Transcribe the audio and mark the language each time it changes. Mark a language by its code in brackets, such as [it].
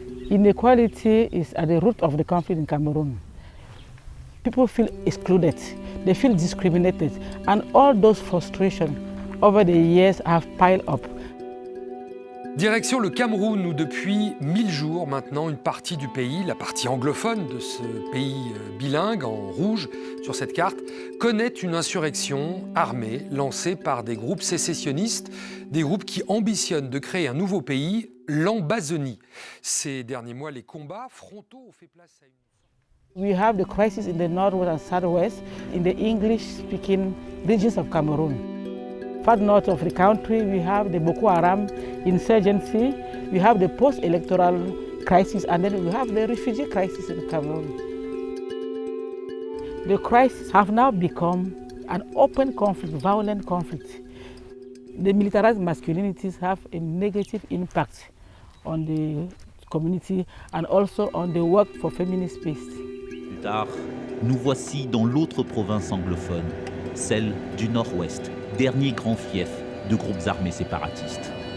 [en] Inequality is at the root of the conflict in Cameroon. People feel excluded, they feel discriminated, and all those frustrations over the years have piled up. [fr] Direction le Cameroun où depuis 1000 jours maintenant, une partie du pays, la partie anglophone de ce pays bilingue en rouge sur cette carte, connaît une insurrection armée lancée par des groupes sécessionnistes, des groupes qui ambitionnent de créer un nouveau pays, l'Ambazonie. Ces derniers mois, les combats frontaux ont fait place à une... [en] We have the crisis in the northwest and southwest in the English-speaking regions of Cameroon. Far north of the country, we have the Boko Haram insurgency, we have the post-electoral crisis, and then we have the refugee crisis in Cameroon. The crises have now become an open conflict, violent conflict. The militarized masculinities have a negative impact on the community and also on the work for feminist peace. [fr] Plus tard, nous voici dans l'autre province anglophone, celle du Nord-Ouest, dernier grand fief de groupes armés séparatistes.